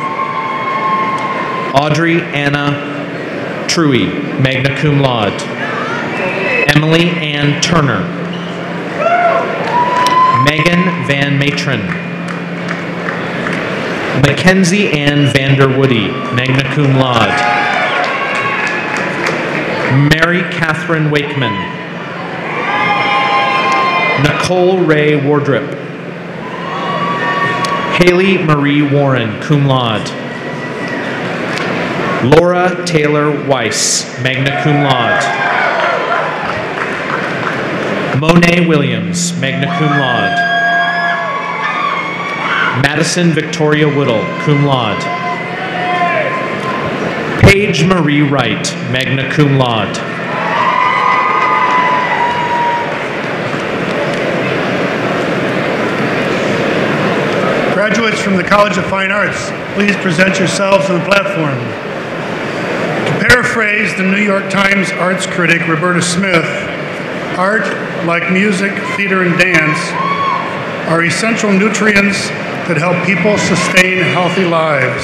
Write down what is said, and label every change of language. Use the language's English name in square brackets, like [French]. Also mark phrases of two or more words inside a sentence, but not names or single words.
[English] Audrey Anna Truey, magna cum laude. Emily Ann Turner. Megan Van Matron. Mackenzie Ann Vanderwoody, magna cum laude. Mary Catherine Wakeman. Nicole Ray Wardrip. Haley Marie Warren, cum laude. Laura Taylor Weiss, magna cum laude. Monet Williams, magna cum laude. Madison Victoria Whittle, cum laude. Paige Marie Wright, magna cum laude. Graduates from the College of Fine Arts, please present yourselves on the platform. To paraphrase the New York Times arts critic Roberta Smith, art, like music, theater, and dance, are essential nutrients that help people sustain healthy lives.